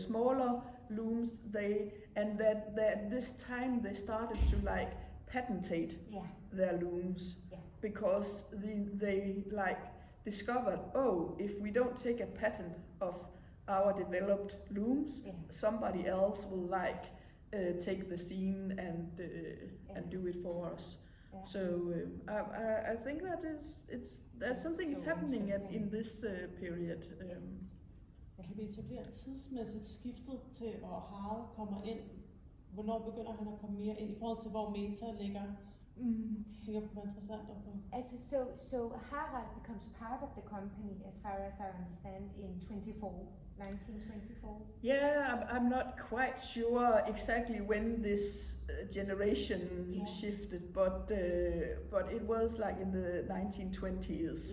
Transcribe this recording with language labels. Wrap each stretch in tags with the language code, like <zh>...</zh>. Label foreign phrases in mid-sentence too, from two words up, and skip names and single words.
<en>smaller looms, that this time they started to patentate their looms, because they discovered, if we don't take a patent of our developed looms, somebody else will take the scene and do it for us. So I think that there's something is happening in this period.</en> <da>Kan vi etablere tidsmæssigt skiftet til, hvor Harald kommer ind? Hvornår begynder han at komme mere ind i forhold til, hvor Meta ligger? Tænker på, hvor interessant at få.</da> <en>So Harald becomes part of the company, as far as I understand, in 1924. Yeah, I'm not quite sure exactly when this generation shifted, but it was in the 1920s.</en>